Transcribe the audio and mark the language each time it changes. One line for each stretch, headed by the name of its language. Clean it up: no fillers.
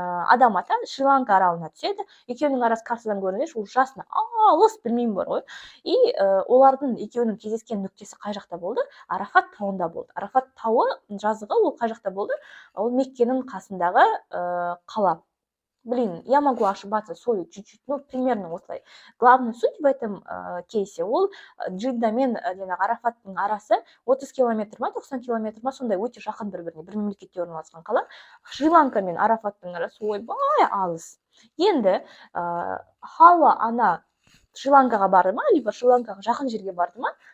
Kazakh: Адам ата Шри-Ланка аралына түседі. Екеуінің арасы картадан көрінеді, ужасно алыс, білмеймін бар ғой. И олардың екеуінің кездескен нүктесі қай жақта болды? Арафат тауында болды. Арафат тауы жазығы ол қай жақта болды? Ол Меккенің қасындағы қала.
Russian: Блин, я могу ошибаться, сори, чуть-чуть, ну, примерно осылай. Главный суть в этом кейсе,
Kazakh: ол Джидда мен Арафаттың арасы 30 километр ма, 90 километр ма, сондай өте жақын бір-біріне, бір мемлекетте орналасқан қала. Шри-Ланка мен Арафаттың арасы ойбай алыс. Енді Хауа ана Шри-Ланкаға барды ма, либо Шри-Ланкаға жақын жерге барды ма,